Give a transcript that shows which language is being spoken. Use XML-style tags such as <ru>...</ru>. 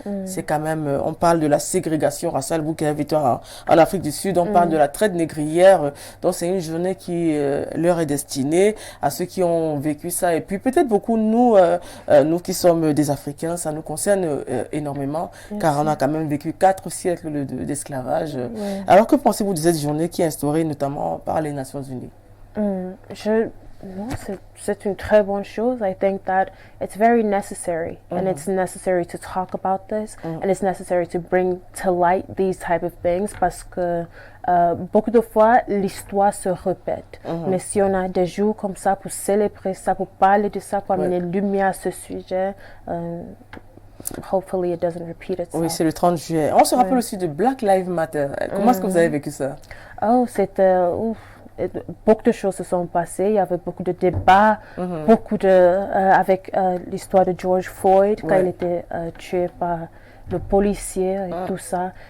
<fr>C'est quand même, on parle de la ségrégation raciale, vous qui habitez en Afrique du Sud, on parle de la traite négrière, donc c'est une journée qui leur est destinée à ceux qui ont vécu ça, et puis peut-être beaucoup nous qui sommes des Africains, ça nous concerne énormément, car on a quand même vécu 4 siècles d'esclavage. Alors que pensez-vous de cette journée qui est instaurée notamment par les Nations Unies? No, c'est une très bonne chose.</fr> <en>I think that it's very necessary, and it's necessary to talk about this, and it's necessary to bring to light these type of things,</en> <fr>parce que beaucoup de fois, l'histoire se répète. Mais si on a des jours comme ça pour célébrer ça, pour parler de ça, pour amener lumière à ce sujet,</fr> <en>hopefully it doesn't repeat itself.</en> <fr>Oui, c'est le 30 juillet. On se rappelle aussi de Black Lives Matter. Comment est-ce que vous avez vécu ça? Oh, c'était... beaucoup de choses se sont passées. Il y avait beaucoup de débats, beaucoup avec l'histoire de George Floyd, quand il était tué par le policier et tout ça.</fr>